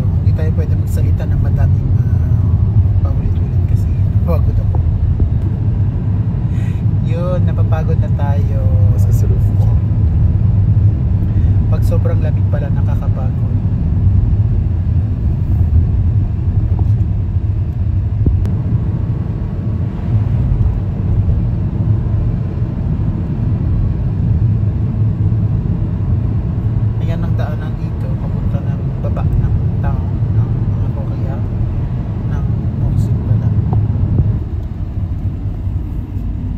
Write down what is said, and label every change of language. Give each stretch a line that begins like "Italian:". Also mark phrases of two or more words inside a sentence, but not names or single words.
Filipino: Hindi tayo pwede magsalita ng madaming paulit-ulit kasi napagod ako. Yun, napapagod na tayo.
French: Parce que c'est le froid.
Filipino: Pag sobrang lamig pala, nakakapagod. Ayan ang daanan dito, papunta ng baba ng town ng mga Korea ng Mongsin pala.